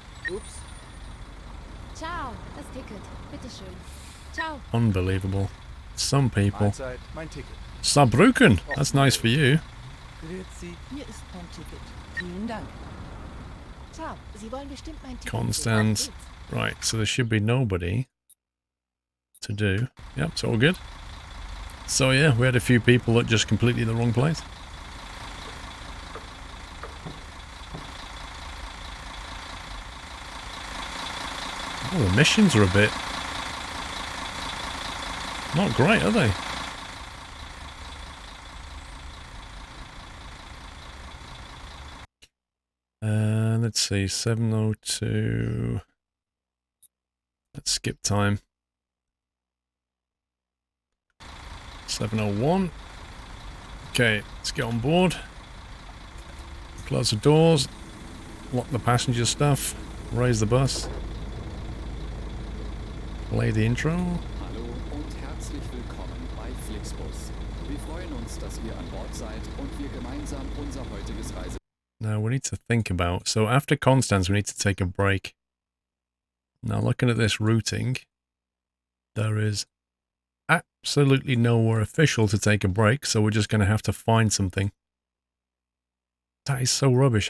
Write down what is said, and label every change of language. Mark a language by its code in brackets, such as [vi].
[de] Ups. Ciao, das Ticket. Bitteschön. Ciao. [en] Unbelievable. Some people. [de] Mahlzeit, mein Ticket. [en] Saarbrücken. That's nice for you. [de] Grüezi, hier ist mein Ticket. Vielen Dank. Ciao, Sie wollen bestimmt mein Ticket Konstanz. sehen. [en] Right, so there should be nobody. to do. Yep, it's all good. So yeah, we had a few people at just completely the wrong place. Oh, the missions are a bit not great, are they? Let's see, 7:02. Let's skip time. 7:01. Okay, let's get on board. Close the doors. Lock the passenger stuff. Raise the bus. Play the intro. [de] Hallo und herzlich willkommen bei Flixbus. Wir freuen uns, dass ihr an Bord seid und wir gemeinsam unser heutiges Reise. [en] Now we need to think about. So after Constance, we need to take a break. Now looking at this routing, there is absolutely nowhere official to take a break, so we're just going to have to find something. That is so rubbish.